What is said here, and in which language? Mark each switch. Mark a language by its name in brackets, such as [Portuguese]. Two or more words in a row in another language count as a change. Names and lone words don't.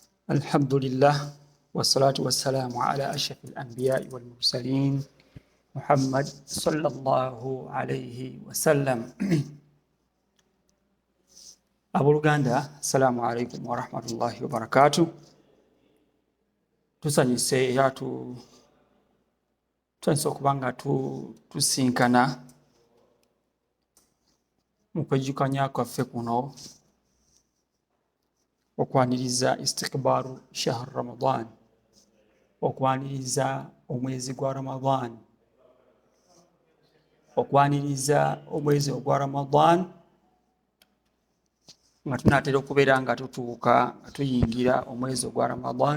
[Arabic] الحمد لله والصلاة والسلام على أشرف الأنبياء والمرسلين محمد صلى الله عليه وسلم. Abooluganda, السلام عليكم ورحمة الله وبركاته. [Ganda] Tusanyuse era tusanyuse okuba nga tusinkana mu kwejjukanya kwaffe kuno okwaniriza [Arabic] استقبال شهر رمضان, [Ganda] okwaniriza omwezi gwa Ramadan, okwaniriza omwezi ogwa Ramadan nga tunaatera okubeera nga tutuuka nga tuyingira omwezi ogwa Ramadan.